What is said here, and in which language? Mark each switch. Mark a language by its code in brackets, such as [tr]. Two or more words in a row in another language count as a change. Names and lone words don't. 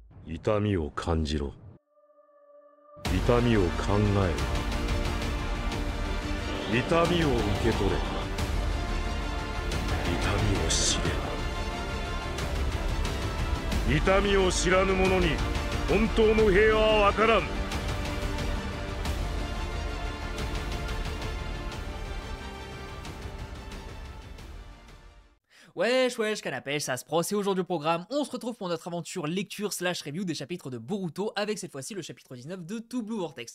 [ja] 痛みを感じろ。痛みを考えろ。痛みを受け取れ。痛みを知れ。痛みを知らぬ者に本当の平和はわからん。 [fr] Wesh wesh canapèche, ça se pro, c'est aujourd'hui au programme, on se retrouve pour notre aventure lecture slash review des chapitres de Boruto avec cette fois-ci le chapitre 19 de To Blue Vortex.